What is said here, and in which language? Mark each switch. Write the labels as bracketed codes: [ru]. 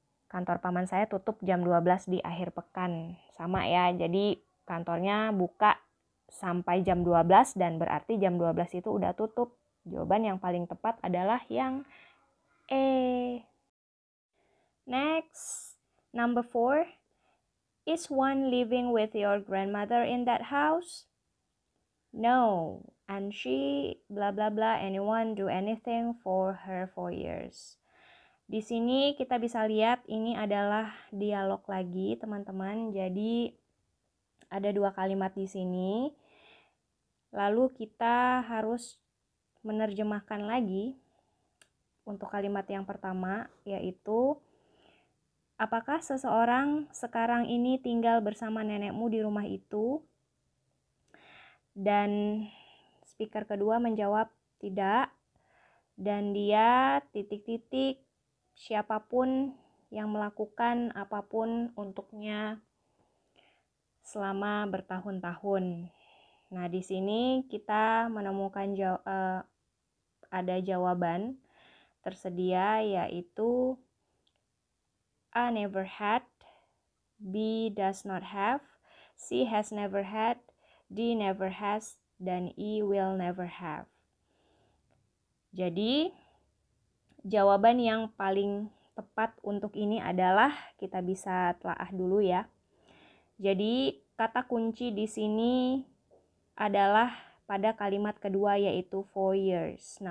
[id] Kantor paman saya tutup jam 12 di akhir pekan. Sama ya, jadi kantornya buka sampai jam 12 dan berarti jam 12 itu udah tutup. Jawaban yang paling tepat adalah yang E. [en] Next, number 4. Is one living with your grandmother in that house? No. And she blah blah blah anyone do anything for her for years. [id] Di sini kita bisa lihat ini adalah dialog lagi, teman-teman. Jadi ada dua kalimat di sini. Lalu kita harus menerjemahkan lagi untuk kalimat yang pertama, yaitu apakah seseorang sekarang ini tinggal bersama nenekmu di rumah itu? Dan speaker kedua menjawab tidak. Dan dia titik-titik siapapun yang melakukan apapun untuknya selama bertahun-tahun. Nah, di sini kita menemukan ada jawaban tersedia, yaitu [en] I never had B does not have, C has never had, D never has, dan E will never have. [id] Jadi, jawaban yang paling tepat untuk ini adalah, kita bisa telaah dulu ya. Jadi, kata kunci di sini adalah pada kalimat kedua, yaitu [en] 4 years.